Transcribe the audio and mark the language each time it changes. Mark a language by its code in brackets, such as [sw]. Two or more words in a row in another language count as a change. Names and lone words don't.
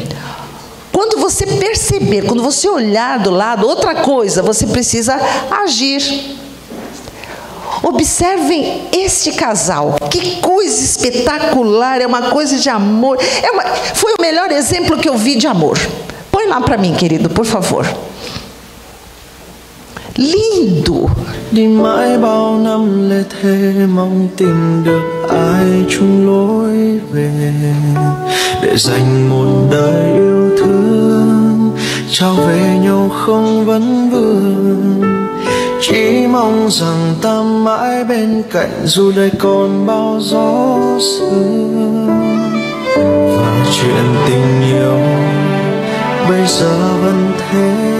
[pt] Quando você perceber, quando você olhar do lado, outra coisa, você precisa agir. Observem este casal. Que coisa espetacular, é uma coisa de amor. Foi o melhor exemplo que eu vi de amor. Põe lá para mim, querido, por favor. Lindo. [vi] Đi mãi bao năm lê thế mong tìm được ai chung lối về để dành một đời yêu thương trao về nhau không vấn vương chỉ mong rằng ta mãi bên cạnh dù đời còn bao gió sương và chuyện tình yêu bây giờ vẫn thế